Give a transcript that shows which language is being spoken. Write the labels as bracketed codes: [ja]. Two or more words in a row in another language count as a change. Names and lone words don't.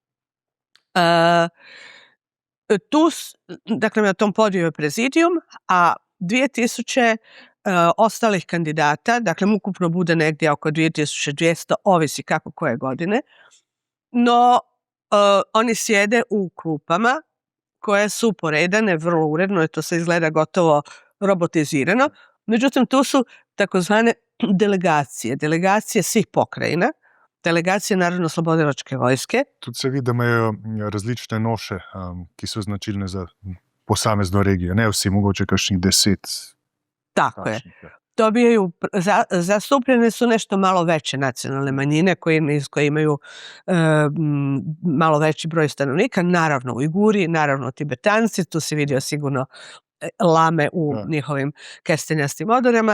[hr] Dakle, na tom podiju je prezidijum, a 2000 ostalih kandidata, dakle, ukupno bude negdje oko 2200, ovisi kako koje godine, no oni sjede u klupama koje su poredane vrlo uredno i to se izgleda gotovo robotizirano. Međutim, tu su takozvane delegacije svih pokrajina, delegacije Narodno-slobodilačke vojske. [sl] Tudi se vidi, da imajo različne noše, ki so značilne za posamezno regijo. Ne vsi, mogoče kakšnih 10. [hr] Tako je. Zastupljene su nešto malo veće nacionalne manjine koje imaju malo veći broj stanovnika, naravno Ujguri, naravno Tibetanci, tu si vidio sigurno lame u njihovim kestenjastim odorama.